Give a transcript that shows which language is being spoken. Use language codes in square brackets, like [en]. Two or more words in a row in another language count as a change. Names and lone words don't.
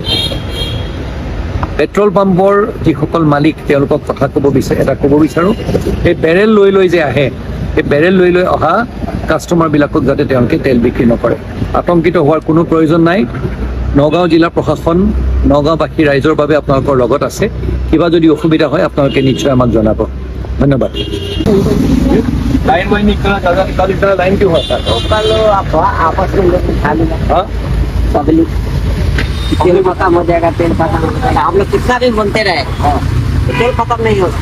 [as] পেট্ৰল পাম্পৰ যিসকল মালিক তেওঁলোকক কথা ক'ব বিচাৰোঁ এই বেৰেল লৈ যে আহে এই বেৰেল লৈ অহা কাষ্টমাৰবিলাকক যাতে তেওঁলোকে তেল বিক্ৰী নকৰে আতংকিত হোৱাৰ কোনো প্ৰয়োজন নাই নগাঁও জিলা প্ৰশাসন নগাঁওবাসী ৰাইজৰ বাবে আপোনালোকৰ লগত আছে কিবা যদি অসুবিধা হয় আপোনালোকে নিশ্চয় আমাক জনাব ধন্যবাদ [hi] लाइन वाइन निकला ज़्यादा निकाल इतना लाइन क्यों होता है आपस में लोग उठा लेगा पब्लिक तेल खत्म हो जाएगा तेल खत्म हो जाएगा हम लोग कितना दिन बोलते रहे तेल खत्म नहीं होता